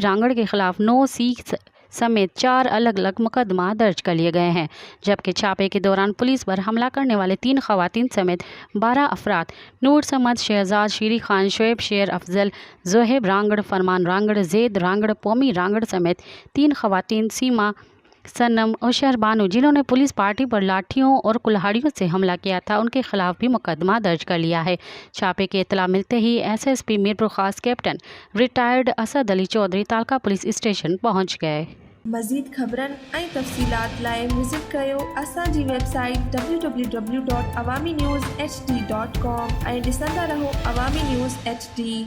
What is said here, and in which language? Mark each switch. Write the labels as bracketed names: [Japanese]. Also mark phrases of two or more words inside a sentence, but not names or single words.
[Urdu] رانگڑ کے خلاف 9 سی سمیت 4 الگ الگ مقدمہ درج کر لیے گئے ہیں، جبکہ چھاپے کے دوران پولیس پر حملہ کرنے والے 3 خواتین سمیت 12 افراد نور سمد، شہزاد، شیری خان، شعیب شیر افضل، زہیب رانگڑ، فرمان رانگڑ، زید رانگڑ، پومی رانگڑ سمیت 3 خواتین سیما، سنم اور شہربانو جنہوں نے پولیس پارٹی پر لاٹھیوں اور کلہاڑیوں سے حملہ کیا تھا، ان کے خلاف بھی مقدمہ درج کر لیا ہے۔ چھاپے کی اطلاع ملتے ہی SSP میرپور خاص کیپٹن ریٹائرڈ اسد علی چودھری تعلقہ پولیس اسٹیشن پہنچ گئے۔ [Sindhi] مزید خبرن ऐं तफ़सीलात लाइ विज़िट कयो असांजी वेबसाइट www.awamiNewsHD.com ऐं ॾिसंदा रहो अवामी न्यूज़ HD।